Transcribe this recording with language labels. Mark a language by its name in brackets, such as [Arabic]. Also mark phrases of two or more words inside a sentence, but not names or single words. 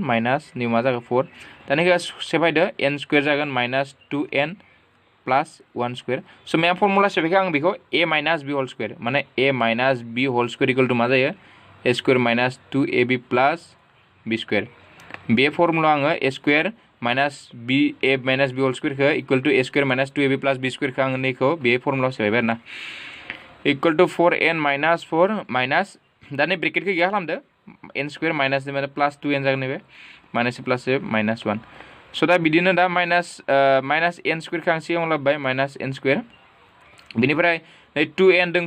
[Bodo] माइनास निउ मा जागोन 4 दानिखौ सेफायदो N स्क्वायर जागोन माइनास 2N प्लस 1 स्क्वायर so मा फर्मुला सेफायखो आं बेखौ [English] A minus B whole square [Bodo] माने [English] A minus B whole square equal to [Bodo] मा जायो [English] A square minus 2AB plus B square [Bodo] बे फर्मुला आङो [English] A square minus B A minus B whole square equal to A square minus 2AB plus B square [Bodo] आङो नैखौ बे फर्मुला सेफायबाय आरोना [English] equal to 4N minus 4 minus [Bodo] दानि ब्रेकेटखौ गैया खालामदो [English] N square minus plus 2N [Bodo] जागोन नैबे [English] minus plus minus 1 [Bodo] so दा बिदिनो दा [English] minus N square [Bodo] खौ आं सिगाङाव लाबोबाय [English] minus N square [Bodo] बिनिफ्राय 2N दों